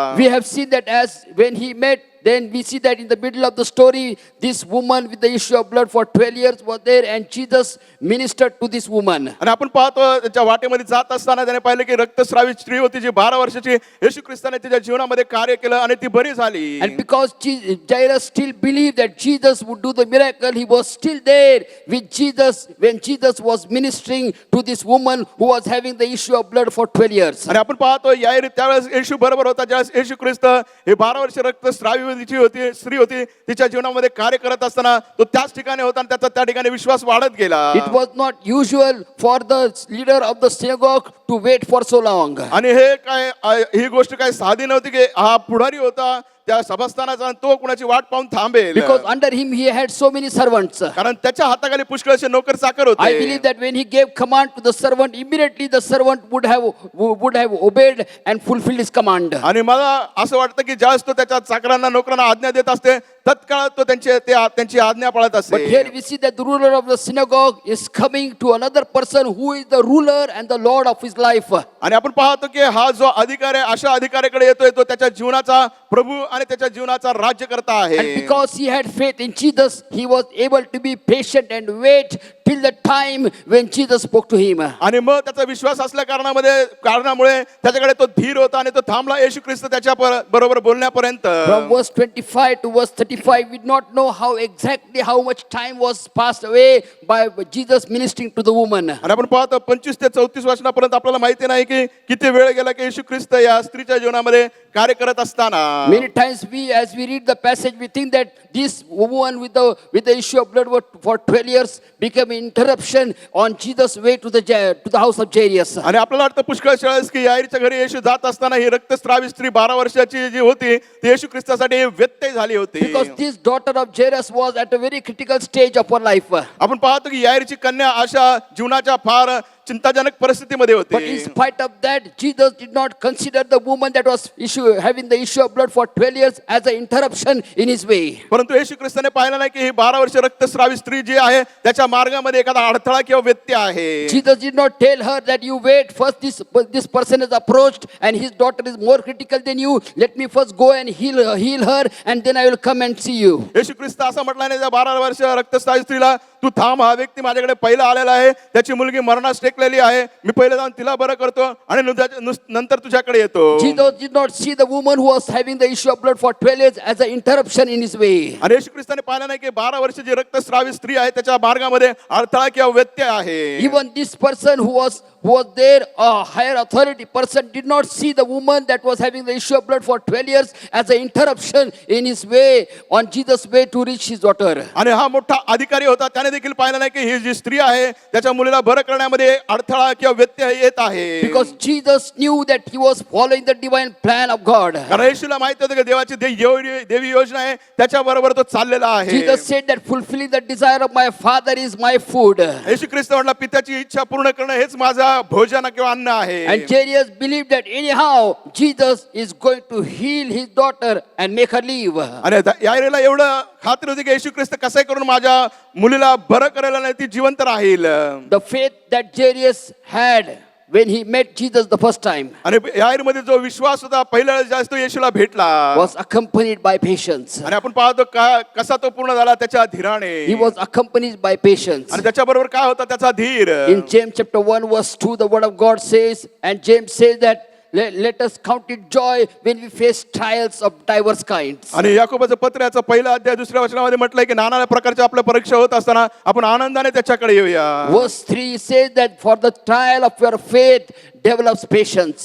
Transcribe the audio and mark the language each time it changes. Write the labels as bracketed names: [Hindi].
[English] We have seen that as when he met then we see that in the middle of the story, this woman with the issue of blood for 12 years was there, and Jesus ministered to this woman. [Marathi] आणि आपण पाहतो त्याच्या वाटेमध्ये जात असताना त्याने पाहिलं की रक्तस्रावी स्त्री होती जी 12 वर्षाची. येशू ख्रिस्ताने तिच्या जीवनामध्ये कार्य केलं आणि ती बरी झाली. [English] And because Jairus still believed that Jesus would do the miracle, he was still there with Jesus when Jesus was ministering to this woman who was having the issue of blood for 12 years. [Marathi] आणि आपण पाहतो याईर त्यावेळेस येशू बरोबर होता ज्यावेळेस येशू ख्रिस्त हे 12 वर्ष रक्तस्रावी होती स्त्री होती तिच्या जीवनामध्ये कार्य करत असताना तो त्याच ठिकाणी होता आणि त्याचा त्या ठिकाणी विश्वास वाढत गेला. [English] It was not usual for the leader of the synagogue to wait for so long. [Marathi] आणि हे काय ही गोष्ट काय साधी नव्हती की हा पुढारी होता त्या सभास्थानाचा आणि तो कुणाची वाट पाहून थांबेल. [English] Because under him he had so many servants. [Marathi] कारण त्याच्या हाताखाली पुष्कळसे नोकर चाकर [English] I [Marathi] होते. [English] believe that when he gave command to the servant, immediately the servant would have obeyed and fulfilled his command. [Marathi] आणि मला असं वाटतं की ज्यावेळेस तो त्याच्या चाकरांना नोकरांना आज्ञा देत असते तत्काळ तो त्यांची आज्ञा पाळत [English] But [Marathi] असते. [English] here we see that the ruler of the synagogue is coming to another person who is the ruler and the Lord of his life. [Marathi] आणि आपण पाहतो की हा जो अधिकारी आहे अशा अधिकाऱ्याकडे येतोय तो त्याच्या जीवनाचा प्रभू आणि त्याच्या जीवनाचा राज्यकर्ता [English] And [Marathi] आहे. [English] because he had faith in Jesus, he was able to be patient and wait till the time when Jesus spoke to him. [Marathi] आणि मग त्याचा विश्वास असल्या कारणामुळे त्याच्याकडे तो धीर होता आणि तो थांबला येशू ख्रिस्त त्याच्या बरोबर बोलण्यापर्यंत. [English] From verse 25 to verse 35, we do not know how much time was passed away by Jesus ministering to the woman. [Marathi] आणि आपण पाहतो 25 ते 34 वचनापर्यंत आपल्याला माहिती नाही की किती वेळ गेला की येशू ख्रिस्त या स्त्रीच्या जीवनामध्ये कार्य करत असताना. [English] Many times as we read the passage, we think that this woman with the issue of blood for 12 years became an interruption on Jesus' way to the house of Jairus. [Marathi] आणि आपल्याला वाटतं पुष्कळ वेळेस की याईरच्या घरी येशू जात असताना ही रक्तस्रावी स्त्री 12 वर्षाची जी होती ती येशू ख्रिस्तासाठी व्यत्यय झाली होती. [English] Because this daughter of Jairus was at a very critical stage of her life. [Marathi] आपण पाहतो की याईरची कन्या अशा जीवनाच्या फार चिंताजनक परिस्थितीमध्ये [English] But in [Marathi] होती. [English] spite of that, Jesus did not consider the woman that was having the issue of blood for 12 years as an interruption in his way. [Marathi] परंतु येशू ख्रिस्ताने पाहिलं नाही की ही 12 वर्ष रक्तस्रावी स्त्री जी आहे त्याच्या मार्गामध्ये एखादा अडथळा किंवा व्यत्यय आहे. [English] Jesus did not tell her that you wait first, this person is approached and his daughter is more critical than you. Let me first go and heal her and then I will come and see you. [Marathi] येशू ख्रिस्त असं म्हटलं नाही त्या 12 वर्ष रक्तस्रावी स्त्रीला तू थांब, हा व्यक्ती माझ्याकडे पहिला आलेला आहे, त्याची मुलगी मरणास टेकलेली आहे, मी पहिले जाऊन तिला बरं करतो आणि नंतर तुझ्याकडे येतो. [English] Jesus did not see the woman who was having the issue of blood for 12 years as an interruption in his way. [Marathi] आणि येशू ख्रिस्ताने पाहिलं नाही की 12 वर्षाची रक्तस्रावी स्त्री आहे त्याच्या मार्गामध्ये अडथळा किंवा व्यत्यय आहे. [English] Even this person who was there, a higher authority person, did not see the woman that was having the issue of blood for 12 years as an interruption in his way, on Jesus' way to reach his daughter. [Marathi] आणि हा मोठा अधिकारी होता त्याने देखील पाहिलं नाही की ही जी स्त्री आहे त्याच्या मुलीला बरं करण्यामध्ये अडथळा किंवा व्यत्यय येत आहे. [English] Because Jesus knew that he was following the divine plan of God. [Marathi] कारण येशूला माहिती होतं की देवाची देवी योजना आहे त्याच्या बरोबर तो चाललेला आहे. [English] Jesus said that fulfilling the desire of my Father is my food. [Marathi] येशू ख्रिस्त म्हटला पित्याची इच्छा पूर्ण करणं हेच माझा भोजन किंवा अन्न आहे. [English] And Jairus believed that anyhow Jesus is going to heal his daughter and make her live. [Marathi] आणि यायरेला एवढं खात्री होती की येशू ख्रिस्त कसं करून माझ्या मुलीला बरं करायला नाही ती जिवंत राहील. [English] The faith that Jairus had when he met Jesus the first time [Marathi] आणि यायरमध्ये जो विश्वास होता पहिल्या जास्त येशूला भेटला [English] was accompanied by patience. [Marathi] आणि आपण पाहतो कसा तो पूर्ण झाला त्याच्या धीराने. [English] He was accompanied by patience. [Marathi] आणि त्याच्याबरोबर काय होता त्याचा धीर. [English] In James chapter 1 verse 2, the word of God says, and James says that let us count it joy when we face trials of diverse kinds. [Marathi] आणि याकोबाचं पत्र याचा पहिला अध्याय दुसऱ्या वचनामध्ये म्हटलंय की नाना प्रकारच्या आपल्या परीक्षा होत असताना आपण आनंदाने त्याच्याकडे येऊया. [English] Verse 3 says that for the trial of your faith develops patience.